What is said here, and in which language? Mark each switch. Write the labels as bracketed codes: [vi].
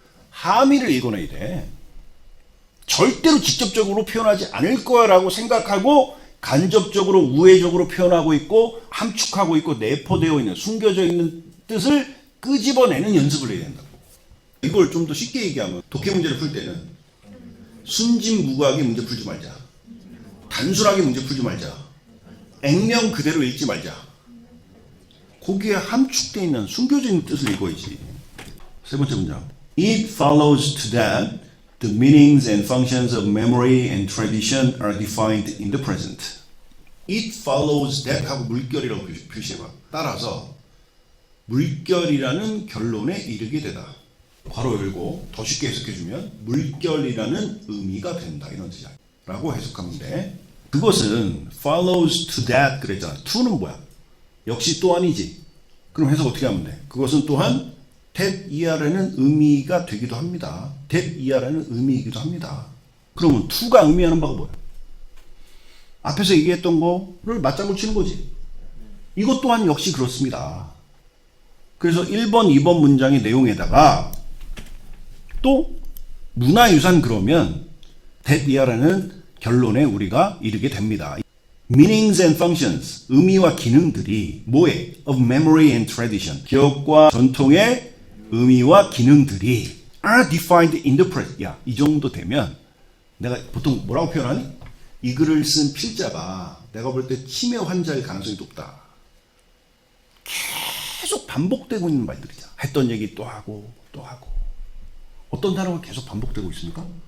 [ko] 함의를 읽어내야 돼. 절대로 직접적으로 표현하지 않을 거라고 생각하고 간접적으로 우회적으로 표현하고 있고 함축하고 있고 내포되어 있는, 숨겨져 있는 뜻을 끄집어내는 연습을 해야 된다고. 이걸 좀 더 쉽게 얘기하면 독해 문제를 풀 때는 순진무구하게 문제 풀지 말자. 단순하게 문제 풀지 말자. 액면 그대로 읽지 말자. 거기에 함축되어 있는, 숨겨져 있는 뜻을 읽어야지. 세 번째 문장. [en] It follows to that the meanings and functions of memory and tradition are defined in the present. It follows that [ko] 하고 물결이라고 표시해봐. 따라서 물결이라는 결론에 이르게 되다. 괄호 열고 더 쉽게 해석해주면 물결이라는 의미가 된다, 이런 뜻이야 라고 해석하면 돼. 그것은 [en] follows to that [ko] 그랬잖아. to는 뭐야? 역시 또한이지. 그럼 해석 어떻게 하면 돼? 그것은 또한 that 이하라는 의미가 되기도 합니다. that 이하라는 의미이기도 합니다. 그러면 to가 의미하는 바가 뭐야? 앞에서 얘기했던 거를 맞장구 치는 거지. 이것 또한 역시 그렇습니다. 그래서 1번, 2번 문장의 내용에다가 또 문화유산 그러면 that 이하라는 결론에 우리가 이르게 됩니다. [en] Meanings and functions, [ko] 의미와 기능들이 뭐에? [en] Of memory and tradition, [ko] 기억과 전통의 의미와 기능들이 [en] are defined in the present. [ko] 야, 이 정도 되면 내가 보통 뭐라고 표현하니? 이 글을 쓴 필자가 내가 볼 때 치매 환자일 가능성이 높다. 계속 반복되고 있는 말들이잖아. 했던 얘기 또 하고 또 하고. 어떤 단어가 계속 반복되고 있습니까?